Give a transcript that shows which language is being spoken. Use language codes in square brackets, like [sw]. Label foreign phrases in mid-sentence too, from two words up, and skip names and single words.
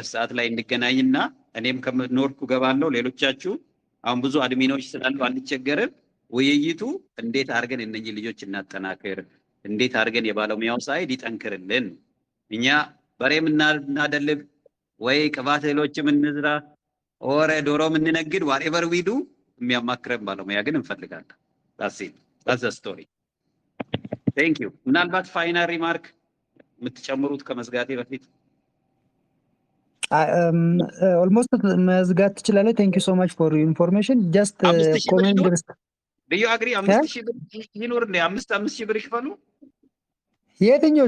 [am] ሰዓት ላይ እንገናኝና እኔም ከኖርኩ ገባለሁ። ሌሎቻችሁ አሁን ብዙ አድሚኖች ስላሉ አንቸገርም። ውይይቱ እንዴት አድርገን እነኚህ ልጆች እናጠናክር፣ እንዴት አድርገን የባለሙያው ሳይድ ይጠንክርልን። እኛ በሬም እናደልብ ወይ ቅባት እህሎችም እንዝራ ኦረ ዶሮም እንነግድ [en] whatever we do [am] የሚያማክረን ባለሙያ ግን እንፈልጋለን። [en] that's it, that's the story። thank you። [am] ምናልባት [en] final remark [am] የምትጨምሩት ከመዝጋቴ በፊት? ኦልሞስት መዝጋት ትችላለህ። [en] thank you so much for information just [am] 5,000 ብር ኮሜንት ይኖር? ድረስ [en] do you agree? [am] 5,000 ብር ይኖር እንዴ? 5,000 ብር ይክፈሉ። የትኞቹ